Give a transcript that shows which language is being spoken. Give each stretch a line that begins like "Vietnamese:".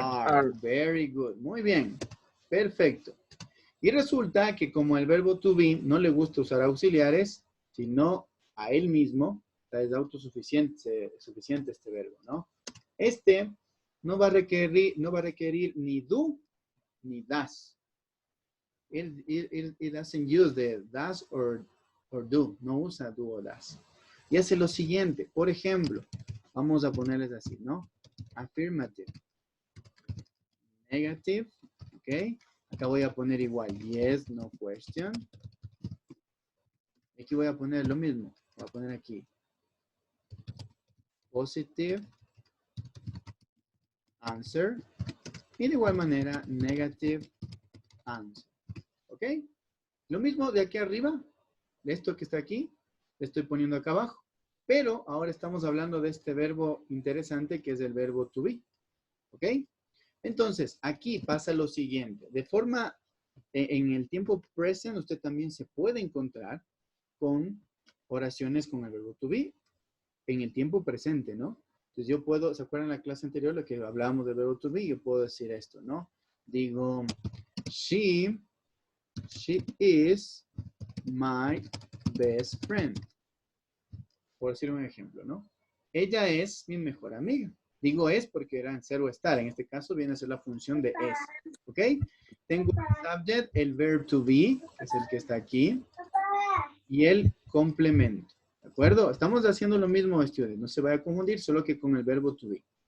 English: are. Very good.
Spanish: Muy bien. Perfecto. Y resulta que como el verbo to be no le gusta usar auxiliares, sino a él mismo, es autosuficiente este verbo, ¿no? Este no va a requerir ni do ni does.
English: It doesn't use the does or do.
Spanish: No usa do o does. Y hace lo siguiente. Por ejemplo, vamos a ponerles así, ¿no?
English: Affirmative. Negative. ¿Ok?
Spanish: Acá voy a poner igual.
English: Yes, no question.
Spanish: Aquí voy a poner lo mismo. Voy a poner aquí.
English: Positive. Answer.
Spanish: Y de igual manera,
English: negative answer.
Spanish: ¿Ok? Lo mismo de aquí arriba, de esto que está aquí, le estoy poniendo acá abajo. Pero ahora estamos hablando de este verbo interesante que es el verbo to be. ¿Ok? Entonces, aquí pasa lo siguiente. De forma, en el tiempo present, usted también se puede encontrar con oraciones con el verbo to be en el tiempo presente, ¿no? Entonces yo puedo, ¿se acuerdan en la clase anterior lo que hablábamos del verbo to be? Yo puedo decir esto, ¿no? Digo,
English: she is my best friend.
Spanish: Por decir un ejemplo, ¿no? Ella es mi mejor amiga. Digo es porque era en ser o estar. En este caso viene a ser la función de es. ¿Ok? Tengo el subject, el verb to be, que es el que está aquí, y el complemento. ¿De acuerdo? Estamos haciendo lo mismo, estudiantes. No se vaya a confundir, solo que con el verbo to be.